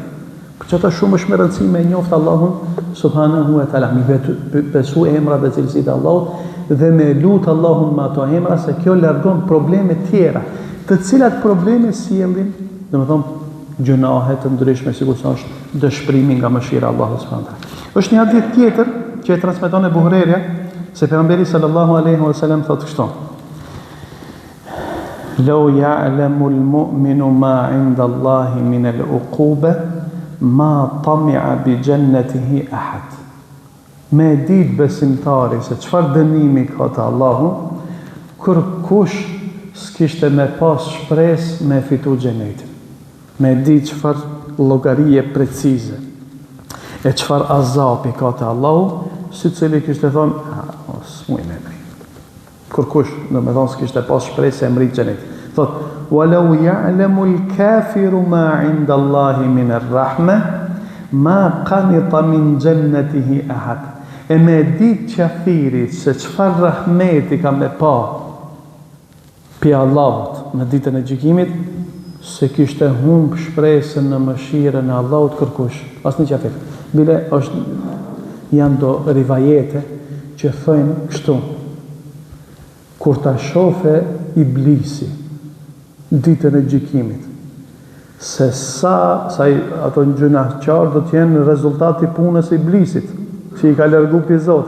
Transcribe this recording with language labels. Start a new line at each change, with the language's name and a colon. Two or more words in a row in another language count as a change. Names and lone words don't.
Albanian: Për çata shumë është me rëndësi me njoft Allahun
Arabic: سبحانه وتعالى,
Albanian: me besu emrat dhe cilësitë e Allahut dhe me lut Allahun me ato emra, se kjo largon probleme tjera, të cilat probleme sjellin, domethënë gjunahe të ndryshme, sikur sa është dëshprimi nga mëshira e Allahut
Arabic: سبحانه وتعالى.
Albanian: Është një hadith tjetër që e transmeton Ebu Hurajra se pejgamberi
Arabic: صلى الله عليه وسلم
Albanian: thotë kështu:
Arabic: "لو يعلم المؤمن ما عند الله من العقوبة ما طمع بجنته أحد.
Albanian: Me dit besimtari se çfarë dënimi ka te Allahu, kur kush s'kishte me pas shpresë me fitu xhenetin. Me dit çfarë llogarie precize e çfarë azapi ka te Allahu, si cili kishte thonë, s'muj me mri. Kur kush, do me thonë, s'kishte pas shpresë e mri xhenetin. Thot,
Arabic: ولو يعلم الكافر ما عند الله من الرحمة ما قنط من جنته أحد.
Albanian: E me dit qafirit se çfarë rahmeti ka me pa pi Allahut në ditën e gjykimit, se kishte humb shpresën në mëshirën e Allahut kërkush, asnjë qafir. Bile janë do rivajete që thojnë kështu: kur ta shofe Iblisi ditën e gjykimit, se sa ato gjunaqtar do të jenë rezultati punës e Iblisit, që i ka largu pi Zotit.